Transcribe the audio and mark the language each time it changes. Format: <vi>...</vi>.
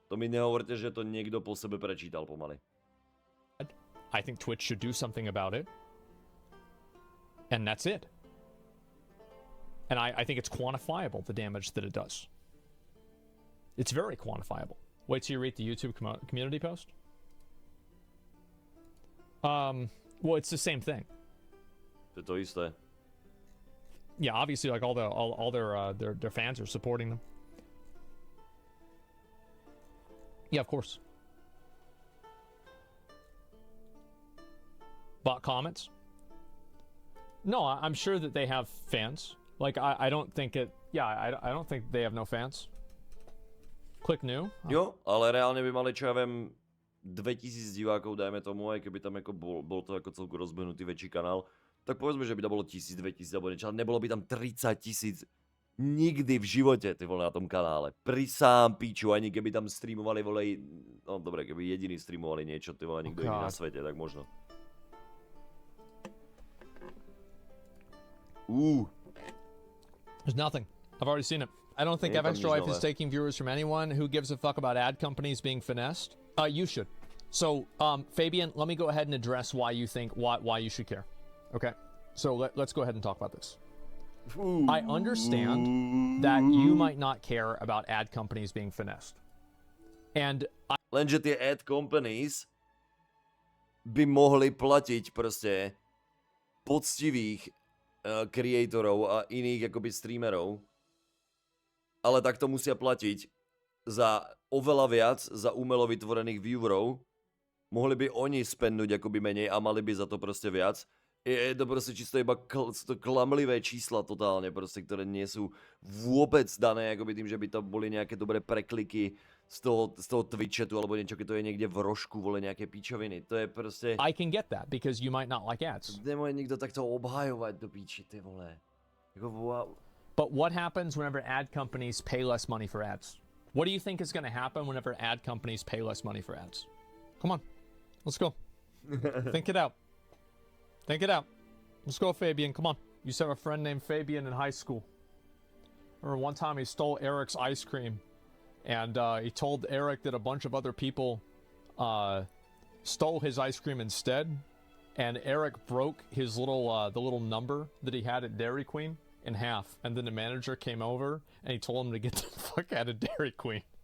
<sk>To mi nehovorte, že to niekto po sebe prečítal pomaly.</sk> <en>I think Twitch should do something about it. And that's it. And I think it's quantifiable, the damage that it does. It's very quantifiable. Wait till you read the YouTube community post. Well, it's the same thing.</en> <sk>To je to isté.</sk> <en>Yeah, obviously, like all their fans are supporting them. Yeah, of course. Bot comments? No, I'm sure that they have fans. Like, I don't think it... Yeah, I don't think they have no fans. Click new.</en> <sk>Jo, ale reálne by mali, čo ja viem, 2000 divákov, dajme tomu, aj keby tam ako bol to ako celku rozbehnutý väčší kanál, tak povedzme, že by to bolo 1000, 2000 alebo niečo, ale nebolo by tam 30 000 Nikdy v živote, ty vole, na tom kanále. Prisám píču, ani keby tam streamovali, vole, no dobre, keby jediný streamovali niečo, ty vole, nikto iný na svete, tak možno.</sk> <en>There's nothing. I've already seen it. I don't think Fextralife is taking viewers from anyone who gives a fuck about ad companies being finessed. You should. So, Fabian, let me go ahead and address why you think, why you should care. Okay? So let's go ahead and talk about this. I understand that you might not care about ad companies being finessed. And</en> <sk>Lenže tie ad companies by mohli platiť proste poctivých creatorov a iných akoby streamerov, ale takto musia platiť za oveľa viac za umelo vytvorených viewerov. Mohli by oni spendnúť akoby menej a mali by za to proste viac. Je to proste čisto iba klamlivé čísla totálne proste, ktoré nie sú vôbec dané akoby tým, že by to boli nejaké dobré prekliky z toho Twitchatu alebo niečo, keď to je niekde v rožku, vole nejaké píčoviny. To je proste...</sk> <en>I can get that because you might not like ads.</en> <sk>Nemôže nikto takto obhajovať do píči, ty vole.</sk> <en>Wow. But what happens whenever ad companies pay less money for ads? What do you think is going to happen whenever ad companies pay less money for ads? Come on, let's go. Think it out. Think it out. Let's go, Fabian. Come on. You used to have a friend named Fabian in high school. Remember one time he stole Eric's ice cream, and he told Eric that a bunch of other people stole his ice cream instead, and Eric broke his little the little number that he had at Dairy Queen in half, and then the manager came over and he told him to get the fuck out of Dairy Queen.</en>